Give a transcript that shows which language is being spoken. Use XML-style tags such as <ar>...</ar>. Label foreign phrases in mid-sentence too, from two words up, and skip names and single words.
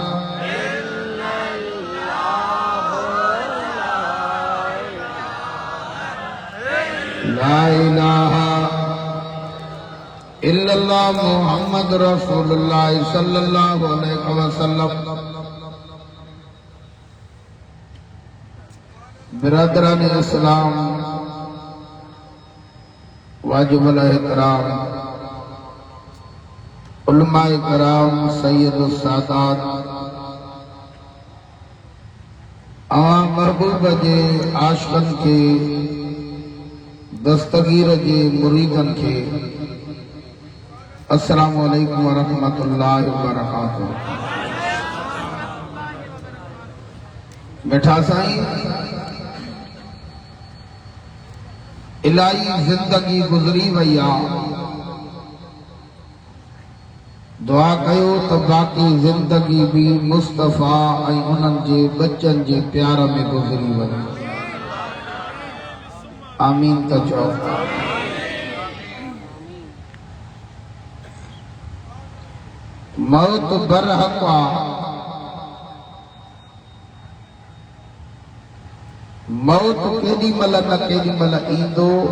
<ar>لا إله إلا الله محمد رسول الله صلى الله عليه وسلم.</ar> <sd>बिरादरान इस्लाम वाजिबुल इहतराम उलमाए कराम सैयदुस सादात आम महबूब जे आशिकन के दस्तगीर जे मुरीदन के</sd> <ar>السلام عليكم ورحمة الله وبركاته.</ar> <sd>मिठा साईं इलाही जिंदगी गुजरी वही आ। दुआ कयो तो बाकी जिंदगी भी मुस्तफा उन्हनि जे बच्चन जे प्यार में गुजरी वही। आमीन तो चओ। मौत बरहक आहे, मौत केॾी महिल न केॾी महिल ईंदो।</sd>